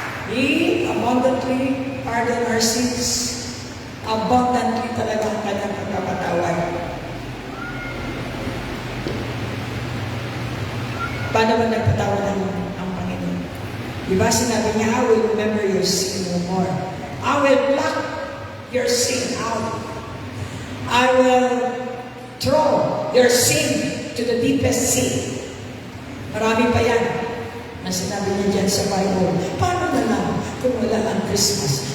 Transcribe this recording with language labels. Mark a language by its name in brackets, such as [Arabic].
[English] He abundantly pardon our sins. [Filipino] Abundantly talaga ang kanyang pagpapatawad. Paano ba nagpatawad ang Panginoon? Diba sinabi niya, [English] I will remember your sin no more. I will pluck your sin out. I will throw your sin to the deepest sea. [Filipino] Marami pa yan na sinabi niya dyan sa Bible. Paano na lang kung wala ang Christmas?